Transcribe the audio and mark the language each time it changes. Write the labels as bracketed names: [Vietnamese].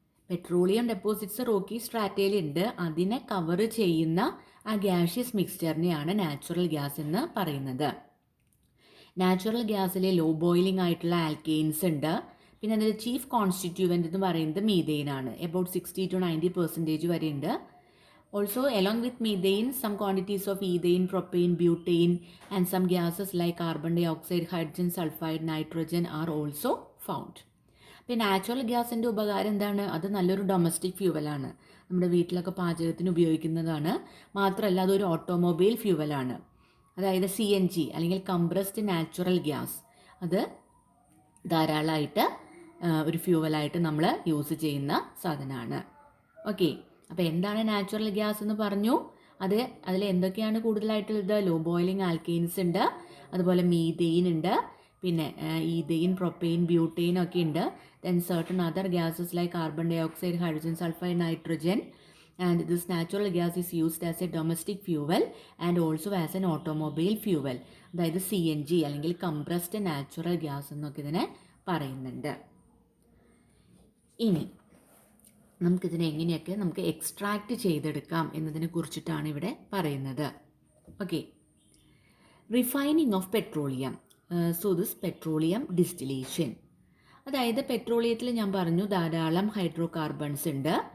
[Malayalam] Petroleum deposits Rocky സ്ട്രാറ്റയിലുണ്ട്, അതിനെ cover ചെയ്യുന്ന ആ ഗ്യാഷ്യസ് മിക്സ്ചറിനെയാണ് നാച്ചുറൽ ഗ്യാസ് എന്ന് പറയുന്നത്. നാച്ചുറൽ ഗ്യാസിലെ ലോ ബോയിലിംഗ് ആയിട്ടുള്ള ആൽക്കെയിൻസ് ഉണ്ട്. പിന്നെ അതിൽ ചീഫ് കോൺസ്റ്റിറ്റ്യൂവൻ്റ് എന്ന് പറയുന്നത് മീതെയിൻ ആണ്. എബൌട്ട് 60 to 90% വരെ ഉണ്ട്. [English] Also along with methane, some quantities of ethane, propane, butane and some gases like carbon dioxide, hydrogen sulfide, nitrogen are also found. [Malayalam] പിന്നെ നാച്ചുറൽ ഗ്യാസിൻ്റെ ഉപകാരം എന്താണ്? അത് നല്ലൊരു ഡൊമസ്റ്റിക് ഫ്യൂവലാണ്, നമ്മുടെ വീട്ടിലൊക്കെ പാചകത്തിന് ഉപയോഗിക്കുന്നതാണ്. മാത്രമല്ല അതൊരു ഓട്ടോമൊബൈൽ ഫ്യൂവലാണ്. അതായത് CNG അല്ലെങ്കിൽ കംപ്രസ്ഡ് നാച്ചുറൽ ഗ്യാസ്, അത് ധാരാളമായിട്ട് ഒരു ഫ്യൂവലായിട്ട് നമ്മൾ യൂസ് ചെയ്യുന്ന സാധനമാണ്. ഓക്കെ, അപ്പോൾ എന്താണ് നാച്ചുറൽ ഗ്യാസ് എന്ന് പറഞ്ഞു. അതിൽ എന്തൊക്കെയാണ് കൂടുതലായിട്ടുള്ളത്? ലോ ബോയിലിംഗ് ആൽക്കെയിൻസ് ഉണ്ട്, അതുപോലെ മീതെയിൻ ഉണ്ട്, പിന്നെ ഈതെയിൻ, പ്രൊപ്പെയിൻ, ബ്യൂട്ടെയിൻ ഒക്കെ ഉണ്ട്. [English] Then certain other gases like carbon dioxide, hydrogen sulfide, nitrogen. And this natural gas is used as a domestic fuel and also as an automobile fuel. [Malayalam] അതായത് CNG അല്ലെങ്കിൽ compressed natural gas എന്നൊക്കെ ഇതിനെ പറയുന്നുണ്ട്. ഇനി നമുക്കിതിനെ എങ്ങനെയൊക്കെ നമുക്ക് extract ചെയ്തെടുക്കാം എന്നതിനെ കുറിച്ചിട്ടാണ് ഇവിടെ പറയുന്നത്. [English] Okay, refining of petroleum. So this petroleum distillation, [Malayalam] അതായത് പെട്രോളിയത്തിൽ ഞാൻ പറഞ്ഞു ധാരാളം ഹൈഡ്രോ കാർബൺസ് ഉണ്ട്.